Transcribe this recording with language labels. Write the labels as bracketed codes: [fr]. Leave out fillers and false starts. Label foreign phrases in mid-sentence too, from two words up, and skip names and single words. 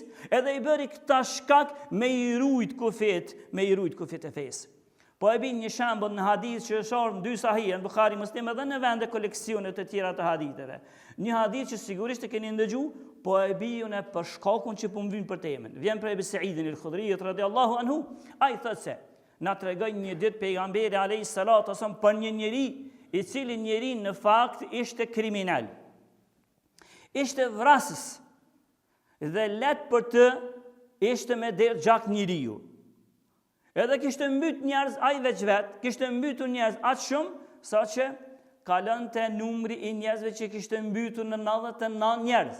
[sq] Edhe i bëri këta shkak me i rujt kufit e fesë. Po e bin një shembull në hadith që është ardhur në 2 sahih, në Buhari, Muslim edhe në vende koleksionet të tjera të haditheve. Një hadith që sigurisht e keni ndëgju, po e bijun e për shkakun që po më vjen për temën. Vjen prej Sa'idin al-Khudri [ar] رضي الله عنه, [sq] ai thotë se na tregoi një ditë pejgamberi [ar] عليه الصلاة وسلم [sq] për një njeri i cili njeri në fakt ishte kriminal. Ishte vrasës dhe let për të ishte me derë gjak njeriu. Edhe kishte mbyt njerëz, ai veç vet, kishte mbytur njerëz aq shumë, sa që kalonte numri i njerëzve që kishte mbytur në 99 njerëz.